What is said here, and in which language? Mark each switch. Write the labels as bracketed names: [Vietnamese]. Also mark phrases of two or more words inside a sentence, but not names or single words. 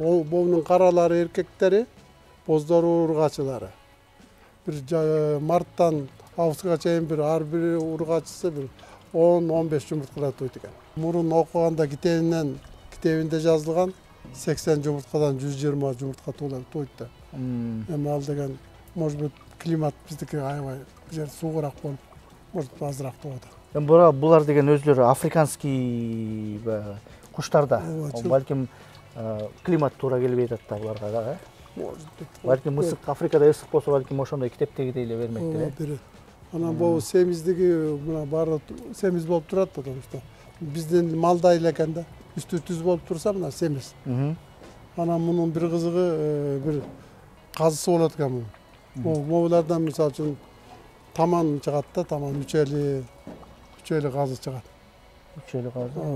[Kyrgyz] Бунун каралары эркектери, боздору ургачылары. Бир марттан августка чейин ар бир ургачысы бир 10-15 жумурткалар тойт экен. Мурун окуганда китебинде жазылган 80 жумурткадан 120 жумуртка тойт да. Эми ал деген, [Russian] может быть, [Kyrgyz] климат биздики аябай жер суугураак болуп, может азыраак тугат. Эми булар деген өзлөрү африканский куштарда. Балким климат туура келбей атат да буларга да. Балким ысык, Африкада ысык болсо, балким ошондой китептегидей эле бермек эле. Анан бул семиздиги мына баары семиз болуп турат, [Russian] потому что [Kyrgyz] биздин малдай эле экен да. Үстү түз болуп турса мына семиз. Анан мунун бир кызыгы бир казысы болот экен бул. Могулардан мисалы үчүн таман чыгат да, таман үчөйлү казы чыгат. Үчөйлү казы.